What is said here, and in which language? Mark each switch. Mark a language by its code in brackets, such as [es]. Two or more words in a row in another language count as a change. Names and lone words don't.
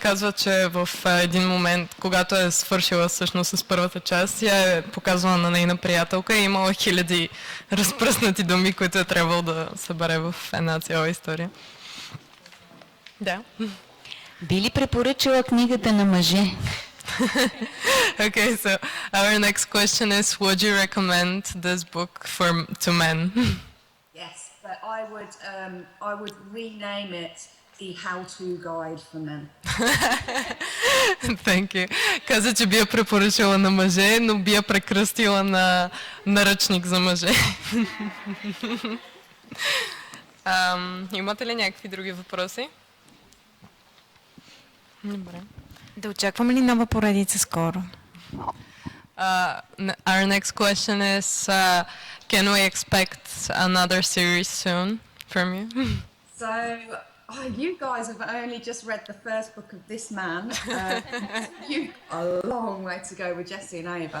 [bg] Казва, че в един момент, когато е свършила всъщност с първата част, я е показвала на нейна приятелка и имала хиляди разпръснати думи, които е трябвало да събере в една цяла история. Да. Би ли препоръчала книгата на мъже? [en] Okay, so our next question is, would you recommend this book to men? Yes, but I would rename it The How-To Guide for Men. Thank you. [bg] Каза, че би я препоръчала на мъже, но би я прекръстила на наръчник за мъже. Имате ли някакви други въпроси? Добре. Да очакваме ли нова поредица скоро? [en] Our next question is, can we expect another series soon from you? So, you guys have only just read the first book of this man. You've got a long way to go with Jessie and Ava.